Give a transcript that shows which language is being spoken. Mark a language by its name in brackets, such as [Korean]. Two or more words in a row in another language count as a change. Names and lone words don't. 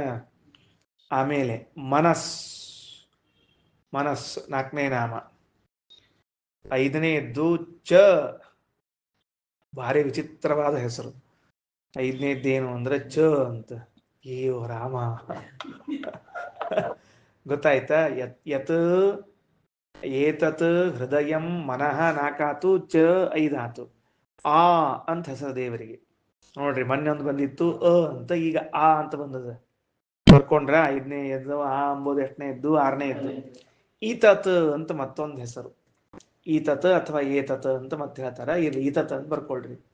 [Kannada] ಆಮೇಲೆ ಮನಸ್, ನಾಲ್ಕನೇ ನಾಮ. ಐದನೇದ್ದು ಚ, ಭಾರಿ ವಿಚಿತ್ರವಾದ ಹೆಸರು. ಐದನೇದ್ದೇನು ಅಂದ್ರೆ ಚ ಅಂತ. ಅಯ್ಯೋ ರಾಮ, ಗೊತ್ತಾಯ್ತಾ. [Sanskrit] ಯತ್ ಏತತ್ ಹೃದಯಂ ಮನಃ [Kannada] ನಾಕಾತು, ಚ ಐದಾತು. ಆ ಅಂತ ಹೆಸರು ದೇವರಿಗೆ. ನೋಡ್ರಿ, ಮೊನ್ನೆ ಒಂದು ಬಂದಿತ್ತು ಅ ಅಂತ, ಈಗ ಆ ಅಂತ ಬಂದದ. ಬರ್ಕೊಂಡ್ರ ಐದನೇ ಎದ್ದು ಆ ಅಂಬೋದು, ಎಷ್ಟನೇ ಎದ್ದು, ಆರನೇ ಎದ್ದು. ಈತತ್ ಅಂತ ಮತ್ತೊಂದು ಹೆಸರು. ಈತತ್ ಅಥವಾ ಏತತ್ ಅಂತ ಮತ್ತೆ ಹೇಳ್ತಾರ, ಇಲ್ಲಿ ಈತತ್ ಅಂತ ಬರ್ಕೊಳ್ರಿ.